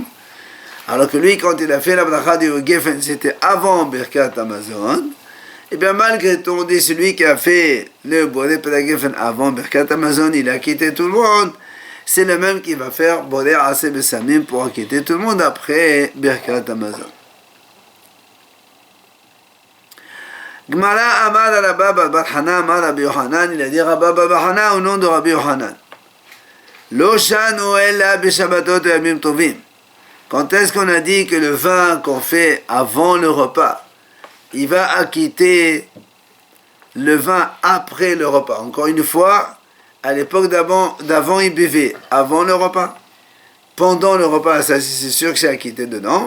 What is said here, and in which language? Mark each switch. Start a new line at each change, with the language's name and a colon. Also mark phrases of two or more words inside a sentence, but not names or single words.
French: Alors que lui, quand il a fait la bracha du Geffen, c'était avant Birkat Hamazon. Et bien malgré tout, on dit celui qui a fait le Boré Geffen avant Birkat Hamazon, il a quitté tout le monde. C'est le même qui va faire Boré Aseh Besamim pour quitter tout le monde après Birkat Hamazon.
Aramaic: גמרא אמר à רבה בר חנה אמר רבי יוחנן,
French: il a dit Rabba Bar Hana au nom de Rabbi Yohanan.
Hebrew: לא שנו אלא בשבתות ימים טובים.
French: Quand est-ce qu'on a dit que le vin qu'on fait avant le repas, il va acquitter le vin après le repas? Encore une fois, à l'époque d'avant, il buvait avant le repas, pendant le repas, ça c'est sûr que c'est acquitté dedans.